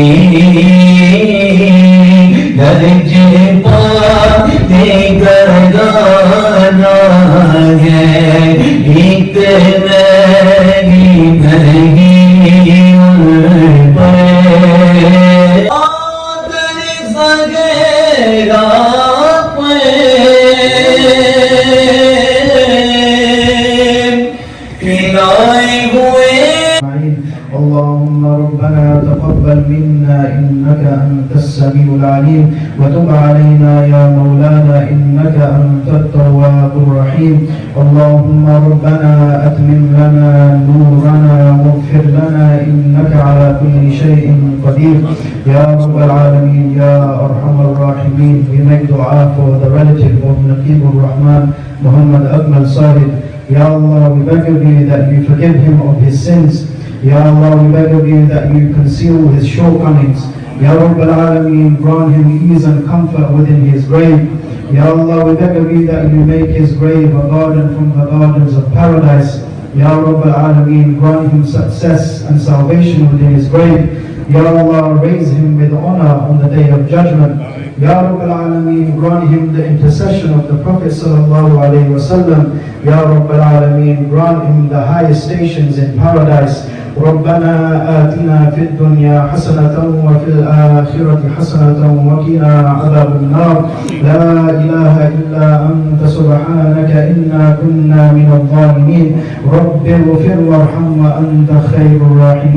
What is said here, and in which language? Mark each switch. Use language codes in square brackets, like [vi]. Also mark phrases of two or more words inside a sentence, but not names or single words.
[ar] दर्जे पा दे घराना एक नगी भगी उन पर आदर सगेरा اللهم ربنا تقبل منا إنك أنت السميع العليم وتب علينا يا مولانا إنك أنت التواب الرحيم. اللهم ربنا أتمم لنا نورنا واغفر لنا إنك على كل شيء قدير يا رب العالمين يا أرحم الراحمين. [en] We make dua for the relative of Naqib al-Rahman Muhammad Akmal Sahib. [ar] يا الله, [en] we beg of you that you forgive him of his sins. [ar] يا الله, [en] we beg of you that you conceal his shortcomings. [ar] يا رب العالمين, [en] grant him ease and comfort within his grave. [ar] يا الله, [en] we beg of you that you make his grave a garden from the gardens of paradise. [ar] يا رب العالمين, [en] grant him success and salvation within his grave. [ar] يا الله, [en] raise him with honor on the day of judgment. [ar] يا رب العالمين, [en] grant him the intercession of the Prophet [ar] صلى الله عليه وسلم. يا رب العالمين, [en] grant him the highest stations in paradise. [ar] ربنا آتنا في الدنيا حسنة وفي الآخرة حسنة وقنا عذاب النار. لا إله إلا أنت سبحانك إنا كنا من الظالمين. رب اغفر وارحم وأنت خير الراحمين.